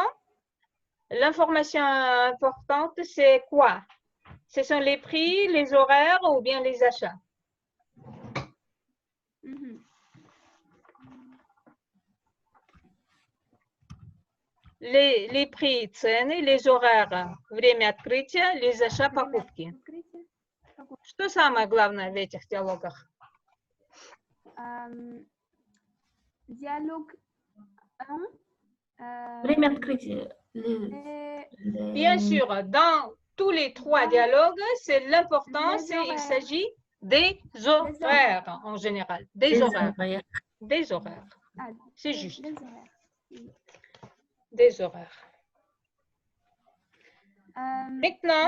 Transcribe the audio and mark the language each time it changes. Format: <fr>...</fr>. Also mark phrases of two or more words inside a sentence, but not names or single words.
<fr>L'information importante, c'est quoi? Ce sont les prix, les horaires ou bien les achats? Les prix, цены, les horaires,</fr> <ru>время открытия,</ru> <fr>les achats,</fr> <ru>покупки. Что самое главное в этих диалогах?</ru> <fr>Dialogue 1.</fr> <ru>Время открытия.</ru> <fr>Bien sûr, dans tous les 3 dialogues, c'est l'important, il s'agit des horaires en général. Des horaires. Des horaires. C'est juste. Des horaires. Maintenant,</fr>